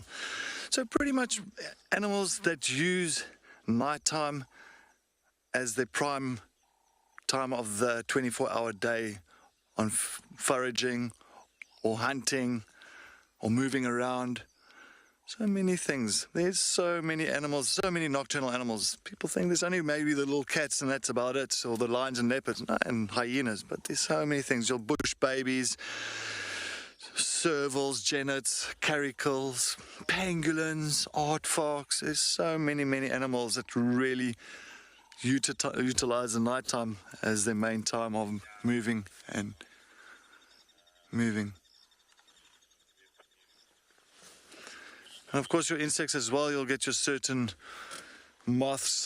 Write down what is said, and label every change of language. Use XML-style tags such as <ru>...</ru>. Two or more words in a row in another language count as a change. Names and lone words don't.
<en>So pretty much animals that use nighttime as their prime time of the 24-hour day on foraging or hunting or moving around. So many things. There's so many animals, so many nocturnal animals. People think there's only maybe the little cats and that's about it, or the lions and leopards and hyenas, but there's so many things. Your bush babies, servals, genets, caracals, pangolins, aardvarks. There's so many animals that really utilize the nighttime as their main time of moving and moving. And of course your insects as well, you'll get your certain moths.</en>